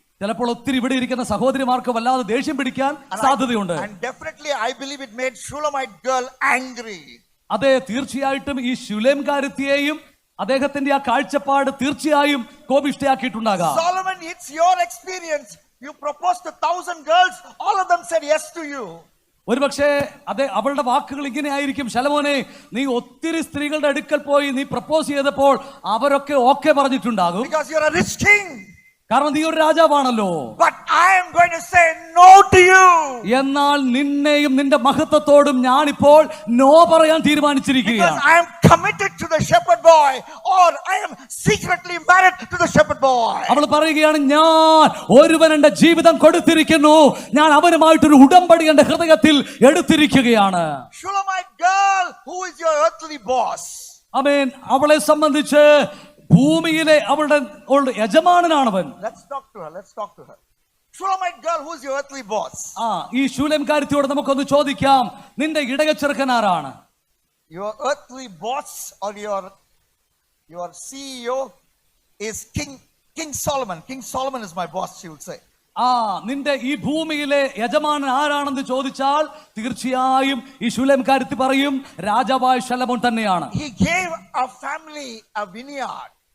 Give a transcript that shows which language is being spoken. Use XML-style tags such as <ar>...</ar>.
<ml>ചിലപ്പോൾ ഒത്തിരി ഇവിടെ ഇരിക്കുന്ന സഹോദരിമാർക്ക് വല്ലാതെ ദേഷ്യം പിടിക്കാൻ സാധ്യതയുണ്ട്.</ml> <en>And definitely I believe it made Shulamite girl angry.</en> <ml>അതെ, തീർച്ചയായിട്ടും ഈ ശൂലേംകാരത്തിയെയും അദ്ദേഹത്തിന്റെ ആ കാഴ്ചപ്പാട് തീർച്ചയായും കോപിഷ്ഠയാക്കിയിട്ടുണ്ടാകാം.</ml> <en>Solomon, it's your experience. You proposed to 1,000 girls, all of them said yes to you.</en> <ml>ഒരുപക്ഷെ അതെ, അവളുടെ വാക്കുകൾ ഇങ്ങനെ ആയിരിക്കും, ശലോമോനെ നീ ഒത്തിരി സ്ത്രീകളുടെ അടുക്കൽ പോയി നീ പ്രപ്പോസ് ചെയ്തപ്പോൾ അവരൊക്കെ okay പറഞ്ഞിട്ടുണ്ടാകും.</ml> <en>Because you're a rich king.</en> <ml>കാരണം നീ ഒരു രാജാവാണല്ലോ.</ml> <en>But I am going to say no to you.</en> <ml>എന്നാൽ നിന്നെയും നിന്റെ മഹത്വത്തോടും ഞാനിപ്പോൾ നോ പറയാൻ തീരുമാനിച്ചിരിക്കുകയാണ്.</ml> <en>Because I am committed to the shepherd boy, or I am secretly married to the shepherd boy.</en> <ml>അവൾ പറയുകയാണ്, ഞാൻ ഒരുവൻ എന്റെ ജീവിതം കൊടുത്തിരിക്കുന്നു, ഞാൻ അവനുമായിട്ടൊരു ഉടമ്പടി എന്റെ ഹൃദയത്തിൽ എടുത്തിരിക്കുകയാണ്.</ml> <en>Shulamite girl, who is your earthly boss?</en> <ml>ആമേൻ. അവളെ സംബന്ധിച്ച് ഭൂമിയിലെ അവളുടെ യജമാനനാണവൻ.</ml> <en>Let's talk to her. Shulamite girl, who is your earthly boss?</en> <ml>ഈ ശൂലേംകാരത്തിയോട് നമുക്കൊന്ന് ചോദിക്കാം, നിന്റെ ഇടയച്ചെറുക്കൻ ആരാണ്?</ml> <en>Your earthly boss or your CEO is King Solomon. King Solomon is my boss, she would say.</en> <ml>നിന്റെ ഈ ഭൂമിയിലെ യജമാനൻ ആരാണെന്ന് ചോദിച്ചാൽ തീർച്ചയായും ഈ ശൂലേംകാരത്തി പറയും, രാജാവായ ശലോമോൻ തന്നെയാണ്.</ml> <en>He gave a family a vineyard.</en>